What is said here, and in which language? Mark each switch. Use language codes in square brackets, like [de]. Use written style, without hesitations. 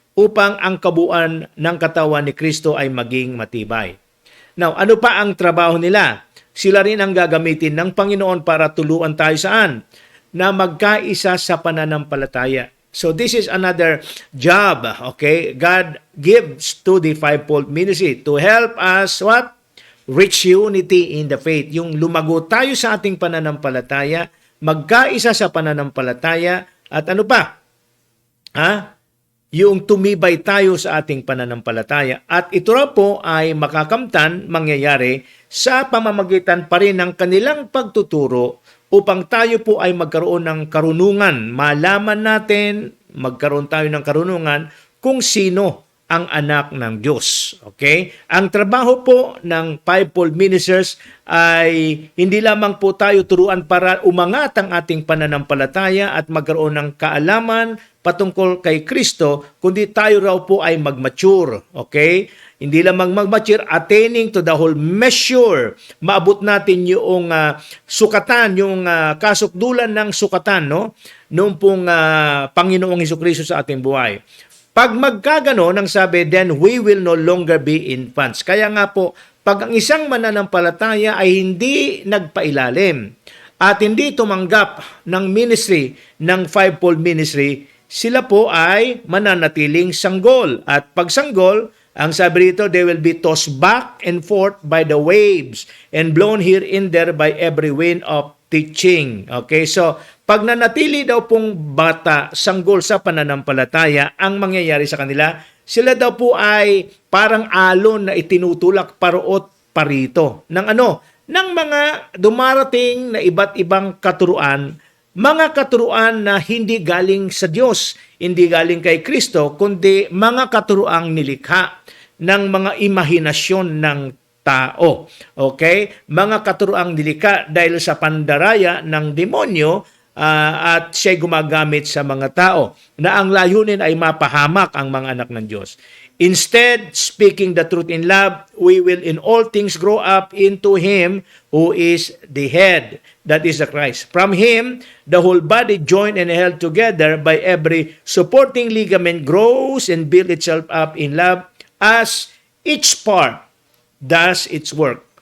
[tl] Upang ang kabuuan ng katawan ni Kristo ay maging matibay. Now, ano pa ang trabaho nila? Sila rin ang gagamitin ng Panginoon para tuluan tayo saan? Na magkaisa sa pananampalataya. [en] So this is another job, okay? God gives to the fivefold ministry to help us what? Reach unity in the faith. [tl] Yung lumago tayo sa ating pananampalataya, magkaisa sa pananampalataya, at ano pa? Yung tumibay tayo sa ating pananampalataya. At ito raw po ay makakamtan, mangyayari sa pamamagitan pa rin ng kanilang pagtuturo upang tayo po ay magkaroon ng karunungan. Malaman natin, magkaroon tayo ng karunungan kung sino ang anak ng Diyos. Okay? Ang trabaho po ng fivefold ministers ay hindi lamang po tayo turuan para umangat ang ating pananampalataya at magkaroon ng kaalaman patungkol kay Kristo, kundi tayo raw po ay mag-mature. Okay? Hindi lamang mag-mature, [en] attaining to the whole measure. [tl] Maabot natin yung sukatan, yung kasukdulan ng sukatan, no? Noong pong Panginoong Jesucristo sa ating buhay. Pag magkagano, nang sabi, [en] then we will no longer be infants. [tl] Kaya nga po, pag ang isang mananampalataya ay hindi nagpailalim at hindi tumanggap ng ministry, ng fivefold ministry, sila po ay mananatiling sanggol. At pag sanggol, ang sabi rito, [en] they will be tossed back and forth by the waves and blown here and there by every wind of teaching. [tl] Okay, so pag nanatili daw pong bata, sanggol sa pananampalataya, ang mangyayari sa kanila, sila daw po ay parang alon na itinutulak paroot parito ng ano, ng mga dumarating na iba't ibang katuruan, mga katuruan na hindi galing sa Diyos, hindi galing kay Kristo, kundi mga katuruang nilikha ng mga imahinasyon ng tao. Okay? Mga katuruang nilikha dahil sa pandaraya ng demonyo at siya'y gumagamit sa mga tao na ang layunin ay mapahamak ang mga anak ng Diyos. [en] Instead, speaking the truth in love, we will in all things grow up into Him who is the head, that is the Christ. From Him, the whole body joined and held together by every supporting ligament grows and builds itself up in love as each part does its work.